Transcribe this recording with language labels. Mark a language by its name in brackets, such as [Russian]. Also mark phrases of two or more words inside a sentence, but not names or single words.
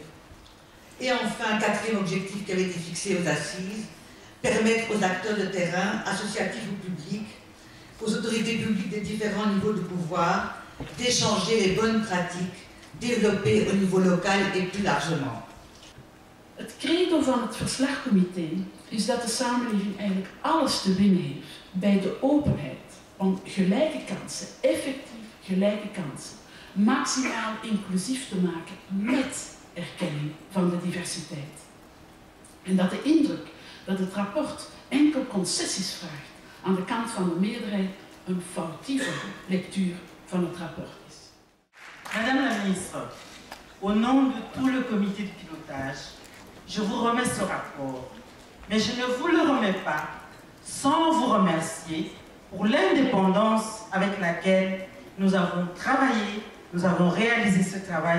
[French] Et enfin, quatrième objectif qui avait été fixé aux assises, permettre aux acteurs de terrain, associatifs ou publics, aux autorités publiques des différents niveaux de pouvoir, d'échanger les bonnes pratiques développées au niveau local et plus largement. [Dutch] Het credo van het verslagcomité is dat de samenleving eigenlijk alles te winnen heeft bij de openheid om gelijke kansen, effectief gelijke kansen, maximaal inclusief te maken met erkenning van de diversiteit. En dat de indruk dat het rapport enkel concessies vraagt aan de kant van de meerderheid een foutieve lectuur van het rapport is. [French] Madame la ministre, au nom de tout le comité de pilotage, je vous remets ce rapport, mais je ne vous le remets pas sans vous remercier pour l'indépendance avec laquelle nous avons travaillé, nous avons réalisé ce travail.